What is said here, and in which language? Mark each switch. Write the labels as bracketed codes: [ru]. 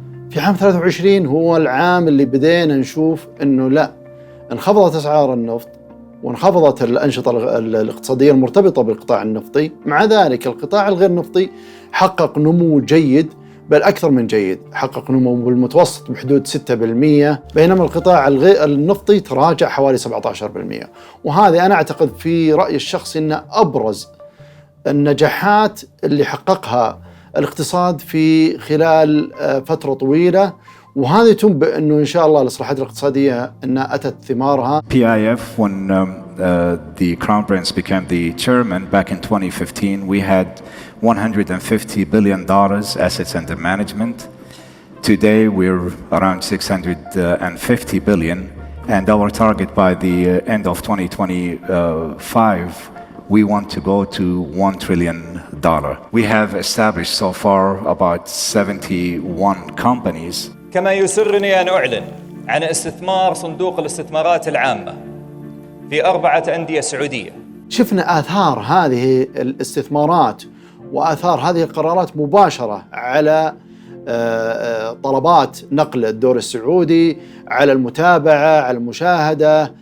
[ar] في عام 23 هو العام اللي بدينا نشوف إنه لا، انخفضت أسعار النفط وانخفضت الأنشطة الاقتصادية المرتبطة بالقطاع النفطي، مع ذلك القطاع الغير نفطي حقق نمو جيد، بل أكثر من جيد، حقق نمو بالمتوسط بحدود 6%، بينما القطاع النفطي تراجع حوالي 17%. وهذا أنا أعتقد في رأيي الشخصي أن أبرز النجاحات اللي حققها الاقتصاد في خلال فترة طويلة، وهذا تنبئ أنه إن شاء الله الإصلاحات الاقتصادية أنها أتت ثمارها. [en] PIF, when the Crown Prince became the chairman back in 2015, we had $150 billion assets under management. Today we're around 650 billion, and our target by the end of 2025, we want to go to $1 trillion. We have established so far about 71 companies. [ar] كما يسرني أن أعلن عن استثمار صندوق الاستثمارات العامة في 4 أندية سعودية. شفنا آثار هذه الاستثمارات وآثار هذه القرارات مباشرة على طلبات نقل الدوري السعودي، على المتابعة، على المشاهدة.